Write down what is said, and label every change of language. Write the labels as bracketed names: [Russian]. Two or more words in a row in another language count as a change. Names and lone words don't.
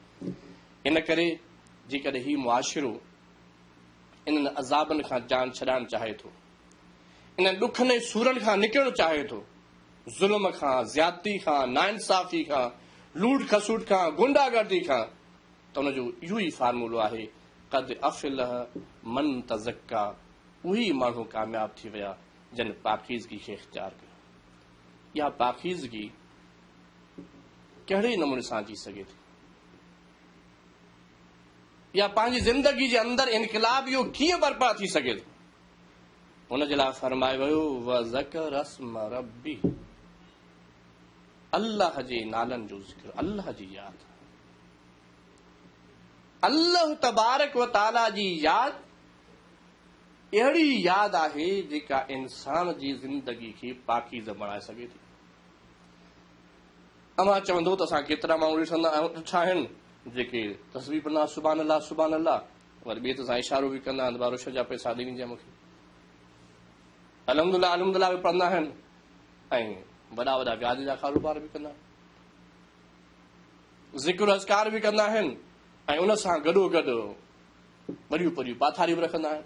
[Sindhi] इन करे जेकॾहिं ही मुआशिरो इन्हनि अज़ाबनि खां जान छॾाइणु चाहे थो, इन्हनि ॾुखनि ऐं सूरनि खां निकिरणु चाहे थो, ज़ुल्म खां, ज़्यादती खां, नाइंसाफ़ी खां, लूट खसूट खां, गुंडागर्दी खां, त उनजो इहो ई फार्मूलो आहे, [Arabic] قد أفلح من تزكى. [Sindhi] उही माण्हू कामयाब थी विया जिन पाकीज़गी खे इख़्तियार कयो। इहा पाकीज़गी कहिड़े नमूने सां अची सघे थी? या पंहिंजी ज़िंदगी जे अंदरि इनक़िलाब इहो कीअं बर्पा थी सघे थो? हुन जे लाइ फरमायो वियो [Arabic] وذكر اسم ربي, [Sindhi] अल्लाह जे नालनि जो ज़िक्र, अल्लाह जी यादि, [Arabic] الله تبارك وتعالى [Sindhi] जी यादि अहिड़ी यादि आहे जेका इंसान जी ज़िंदगी खे पाकीज़ बणाए सघे थी। अमां चवंदो त असां केतिरा माण्हू ॾिठा आहिनि जेके तस्वीर पढ़ंदा [Arabic] سبحان الله سبحان الله, [Sindhi] वरी ॿिए त असां इशारो बि कंदा आहिनि बारोश जा पैसा ॾिनी जाए मूंखे, [Arabic] الحمد لله الحمد لله [Sindhi] बि पढ़ंदा आहिनि ऐं वॾा वॾा व्याज जा कारोबार बि कंदा आहिनि, ज़िक्र अज़कार बि कंदा आहिनि ऐं उन सां गॾोगॾु वॾियूं वॾियूं पाथारियूं बि रखंदा आहिनि।